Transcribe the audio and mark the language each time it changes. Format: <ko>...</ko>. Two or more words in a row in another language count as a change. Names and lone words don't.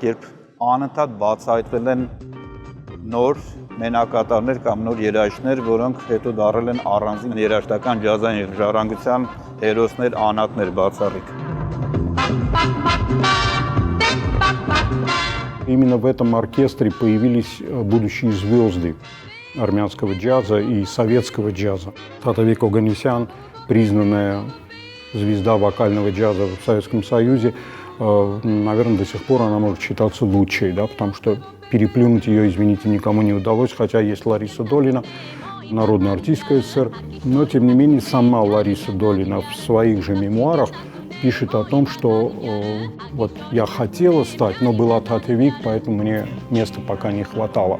<hy>երբ անընդհատ բացահայտվել են նոր մենակատարներ կամ նոր երաժիշտներ, որոնք հետո դառել են առանձին երաժշտական ջազային ժառանգության հերոսներ, անհատներ բացառիկ։</hy> <ru>Именно в этом оркестре появились будущие звезды армянского джаза и советского джаза. Татавик Оганесян, признанная звезда вокального джаза в Советском Союзе, наверное, до сих пор она может считаться лучшей, да, потому что переплюнуть ее, извините, никому не удалось, хотя есть Лариса Долина, народная артистка СССР, но, тем не менее, сама Лариса Долина в своих же мемуарах пишет о том, что вот я хотела стать, но была Татавик, поэтому мне места пока не хватало.</ru>